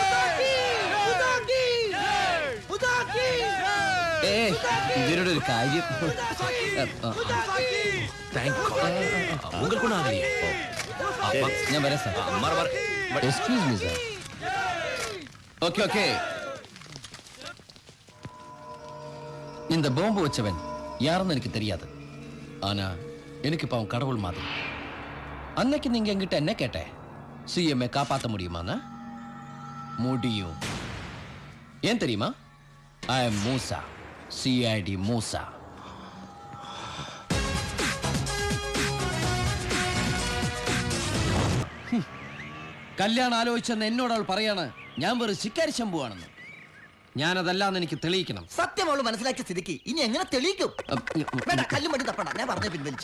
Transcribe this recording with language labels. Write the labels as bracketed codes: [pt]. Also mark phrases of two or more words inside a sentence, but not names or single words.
[ml] ഇതിനോട് ഒരു കാര്യം ഞാൻ വരാം സാർ. [en] excuse me sir. [ta] ഓക്കെ இந்த பாம்பு வச்சவன் யாருன்னு எனக்கு தெரியாது. ஆனா எனக்கு இப்போ அவன் கடவுள் மாதிரி. அன்னைக்கு நீங்க என்கிட்ட என்ன கேட்ட? சிஎம்ஐ காப்பாற்ற முடியுமாண்ணா? முடியும். ஏன் தெரியுமா? [en] I am [ta] மூசா, சிஐடி மூசா. [ml] കല്യാണം ആലോചിച്ചെന്ന് എന്നോട് അവൾ പറയാണ് ഞാൻ വെറും ശിക്കാരി ശംഭുവാണെന്ന്. ഞാനതല്ലാന്ന് എനിക്ക് തെളിയിക്കണം. സത്യം അവള് മനസ്സിലാക്കിയ സ്ഥിതിക്ക് ഇനി എങ്ങനെ തെളിയിക്കും? വേണ്ട, കല്ലും മടി തപ്പണ്ട, ഞാൻ പറഞ്ഞ പിൻവലിച്ചു.